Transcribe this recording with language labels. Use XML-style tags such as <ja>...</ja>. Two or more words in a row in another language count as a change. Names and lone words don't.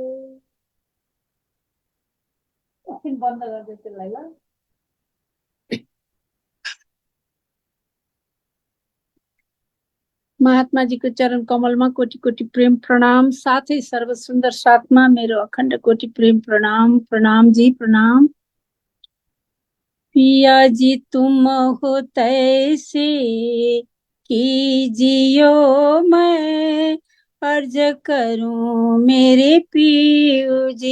<ne>एकछिन बन्द गर्दै त्यसलाई ल।</ne> <hi>महात्मा जी को चरण कमल में कोटि कोटि प्रेम प्रणाम,</hi> <ne>साथै सर्व सुंदर साथमा मेरो अखण्ड कोटि प्रेम प्रणाम। प्रणाम जी प्रणाम।</ne> <hi>पिया जी तुम हो तैसे कीजियो, मैं अर्ज करूं मेरे पियो जी।</hi>